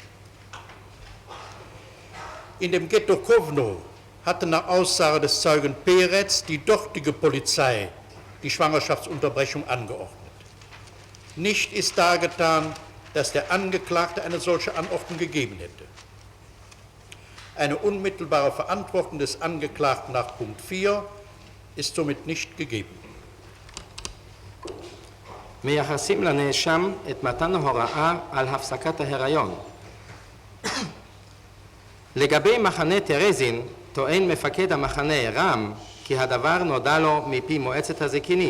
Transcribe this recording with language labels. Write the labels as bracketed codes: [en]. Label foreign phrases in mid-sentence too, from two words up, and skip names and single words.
[de] In dem Ghetto Kovno hatte nach Aussage des Zeugen Peretz die dortige Polizei die Schwangerschaftsunterbrechung angeordnet. Nicht ist dargetan, dass der Angeklagte eine solche Anordnung gegeben hätte. Eine unmittelbare Verantwortung des Angeklagten nach Punkt 4 ist somit nicht gegeben. [he] מייחסים לנאשם את מתן הוראה על הפסקת ההיריון. לגבי מחנה טרזין, טוען מפקד המחנה רם כי הדבר נודע לו מפי מועצת הזקנים.